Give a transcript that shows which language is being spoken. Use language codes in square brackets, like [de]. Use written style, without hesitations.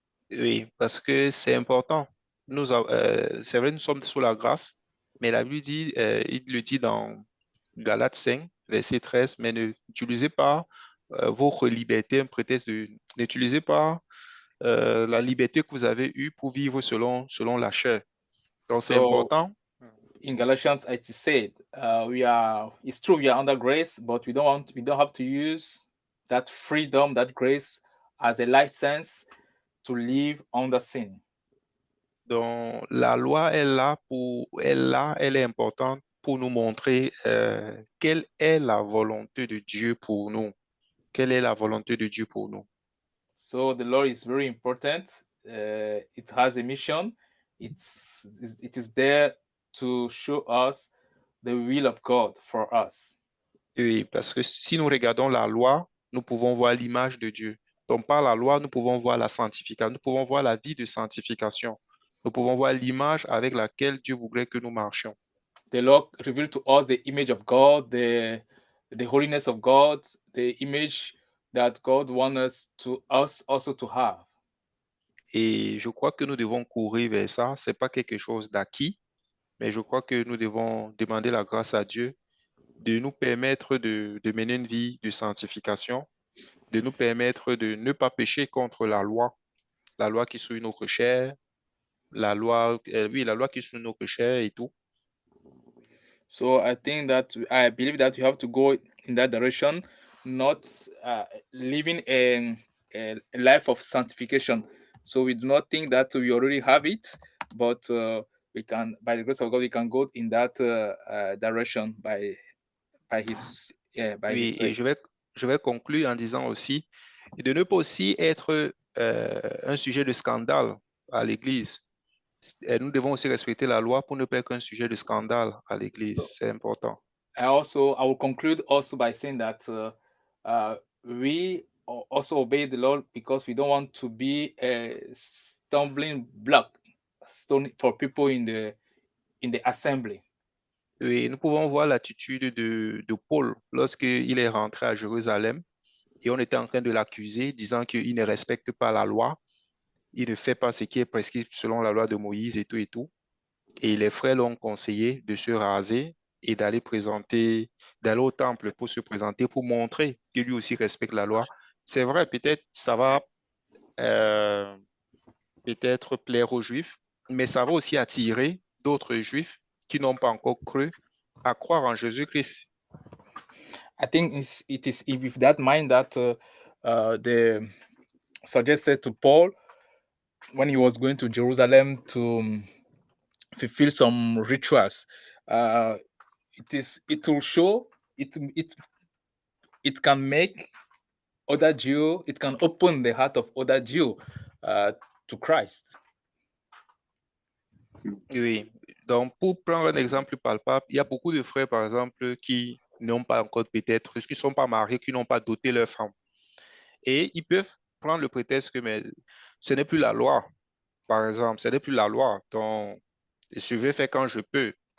[fr] Oui, parce que c'est important. C'est vrai, nous sommes sous la grâce, mais la Bible dit, il le dit dans Galates 5, verset 13, mais n'utilisez pas votre liberté, un prétexte n'utilisez pas la liberté que vous avez eue pour vivre selon la chair. Donc c'est [en] So [fr] important. [en] in Galatians it is said, it's true we are under grace, but we don't have to use that freedom, that grace as a license to live under sin. [fr] Donc la loi elle est importante pour nous montrer quelle est la volonté de Dieu pour nous. Quelle est la volonté de Dieu pour nous? [en] So the law is very important. It has a mission. it is there to show us the will of God for us. [fr] Oui, parce que si nous regardons la loi, nous pouvons voir l'image de Dieu. Donc, par la loi, nous pouvons voir la sanctification, nous pouvons voir la vie de sanctification. Nous pouvons voir l'image avec laquelle Dieu voudrait que nous marchions. [en] The law revealed to us the image of God, the holiness of God, the image that God wants us also to have. [fr] Et je crois que nous devons courir vers ça. Ce n'est pas quelque chose d'acquis, mais je crois que nous devons demander la grâce à Dieu de nous permettre de mener une vie de sanctification, de nous permettre de ne pas pécher contre la loi qui suit notre chair, la loi qui suit notre chair et tout. [en] So I believe that we have to go in that direction, not living a life of sanctification. So we do not think that we already have it, but we can, by the grace of God, we can go in that direction by His [fr] Oui, et [en] grace. [fr] je vais conclure en disant aussi de ne pas aussi être un sujet de scandale à l'Église. Nous devons aussi respecter la loi pour ne pas être un sujet de scandale à l'Église. C'est important. [en] I will conclude also by saying that we also obey the law because we don't want to be a stumbling block for people in the assembly. [fr] Oui, nous pouvons voir l'attitude de Paul lorsqu'il est rentré à Jérusalem et on était en train de l'accuser, disant qu'il ne respecte pas la loi, il ne fait pas ce qui est prescrit selon la loi de Moïse et tout et tout. Et les frères l'ont conseillé de se raser et d'aller au temple pour se présenter, pour montrer que lui aussi respecte la loi. C'est vrai, peut-être ça va peut-être plaire aux Juifs, mais ça va aussi attirer d'autres Juifs qui n'ont pas encore cru à croire en Jésus-Christ. [en] I think it is with that mind that the suggested to Paul when he was going to Jerusalem to fulfill some rituals. It will show it can make other Jew, it can open the heart of other Jew to Christ. [fr] Oui, donc pour prendre un exemple palpable, il y a beaucoup de frères, par exemple, qui n'ont pas encore peut-être, qui ne sont pas mariés, qui n'ont pas doté leur femme. Et ils peuvent prendre le prétexte que mais, ce n'est plus la loi, par exemple, ce n'est plus la loi, donc je vais faire quand je peux.